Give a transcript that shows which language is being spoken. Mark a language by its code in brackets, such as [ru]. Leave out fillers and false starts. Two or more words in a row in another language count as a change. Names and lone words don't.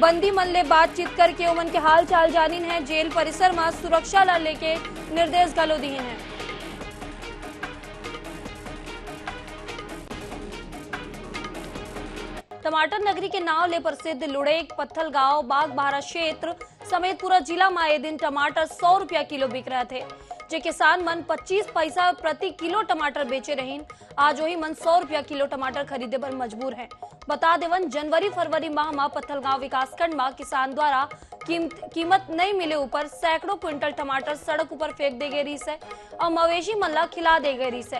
[hne] बंदी मन ले बातचीत करके उमन के हाल चाल जानिन है। जेल परिसर में सुरक्षा ला लेके निर्देश घलो दीन है। टमाटर नगरी के नाव ले प्रसिद्ध लुड़ेक, पत्थल गांव, बागबाहरा क्षेत्र समेत पूरा जिला में आए दिन टमाटर 100 रुपया किलो बिक रहे थे। जे किसान मन 25 पैसा प्रति किलो टमाटर बेचे रहीन, आज वही मन 100 रुपया किलो टमाटर खरीदे पर मजबूर है। बता देवन जनवरी फरवरी माह में पत्थलगांव विकासखंड में किसान द्वारा कीमत नहीं मिले ऊपर सैकड़ों क्विंटल टमाटर सड़क ऊपर फेंक दे गई है और मवेशी मन खिला दे गई है।